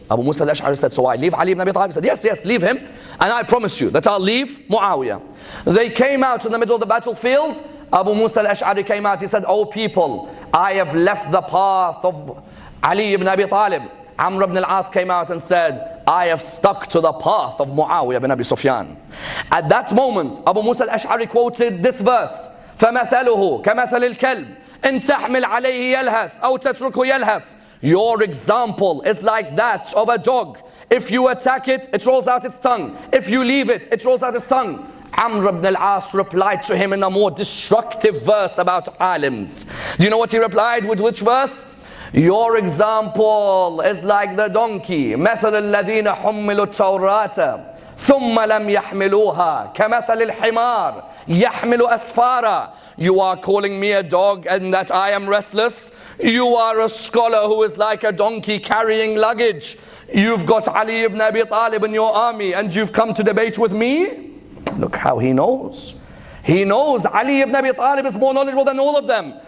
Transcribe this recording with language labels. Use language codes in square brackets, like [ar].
[en] Abu Musa al-Ash'ari said, so I leave Ali ibn Abi Talib? He said, yes, yes, leave him. And I promise you that I'll leave Muawiyah. They came out in the middle of the battlefield. Abu Musa al-Ash'ari came out. He said, oh people, I have left the path of Ali ibn Abi Talib. Amr ibn al-As came out and said, I have stuck to the path of Muawiyah ibn Abi Sufyan. At that moment, Abu Musa al-Ash'ari quoted this verse, [ar] فَمَثَلُهُ كَمَثَلِ الْكَلْبِ إِن تَحْمِلْ عَلَيْهِ يَلْهَثْ أَوْ تَتْرُكُ يَلْهَثْ. [en] Your example is like that of a dog. If you attack it, it rolls out its tongue. If you leave it, it rolls out its tongue. Amr ibn al-As replied to him in a more destructive verse about alims. Do you know what he replied with which verse? Your example is like the donkey. [ar] مثل الذين حملوا التوراة ثم لم يحملوها كمثل الحمار يحمل أسفارا. [en] You are calling me a dog and that I am restless? You are a scholar who is like a donkey carrying luggage. You've got Ali ibn Abi Talib in your army and you've come to debate with me? Look how he knows. He knows Ali ibn Abi Talib is more knowledgeable than all of them.